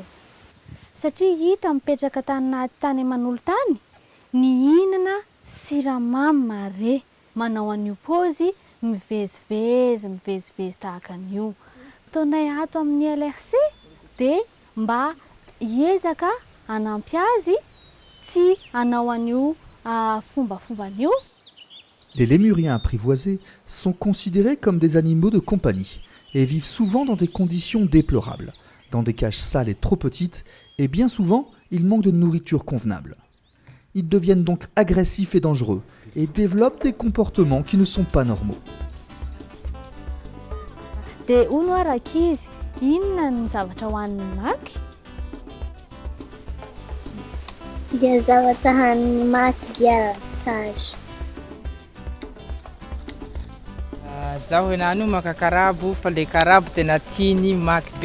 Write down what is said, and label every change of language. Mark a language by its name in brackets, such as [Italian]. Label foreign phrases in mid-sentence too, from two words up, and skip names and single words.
[Malagasy] Satria hita mipetraka tany aman'olo-tany nihinana siramamy mare, manao an'io paozy mivezivezy tahaka an'io. Taonay ato amin'ny LRC dia mba hiezaka hanampy azy tsy hanao an'io fombafomban'io. [French] Les lémuriens apprivoisés sont considérés comme des animaux de compagnie et vivent souvent dans des conditions déplorables, dans des cages sales et trop petites, et bien souvent, ils manquent de nourriture convenable. Ils deviennent donc agressifs et dangereux et développent des comportements qui ne sont pas normaux. [Malagasy] Dia hono ary ankizy, inona ny zavatra hohanin'ny maky? Dia zavatra hanin'ny maky dia kazo. Zaho henany io maka karabo fa le karabo tena tiany maky be.